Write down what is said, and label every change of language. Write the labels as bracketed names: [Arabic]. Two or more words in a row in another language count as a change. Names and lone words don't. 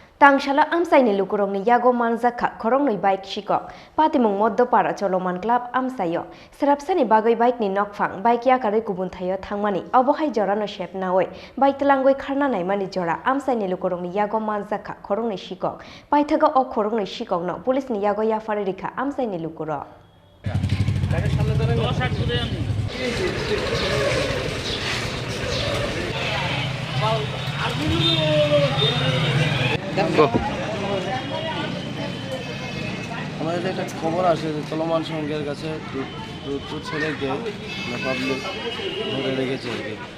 [Kok Borok] Tangsalo Amchaini Lukurokni Yago Manjakha Khoroknwi bike Sikok Patimung Madhyo Choloman Club Amchaio Serapsani bagoi bike ni nokfang bike yakare kubun thayo thangmani obohai jora no shep naoi bike telangoi kharna naimani jora Amchaini Lukurokni Yago Manjakha Khoroknwi Sikok paithaga o Khoroknwi Sikok no police ni Yago yafare rikha Amchaini Lukurok [Bangla] আমাদের একটা খবর আসে যে চলমান সঙ্গের কাছে দুটো ছেলেকে পাবলিক ধরে রেখেছে আর কি।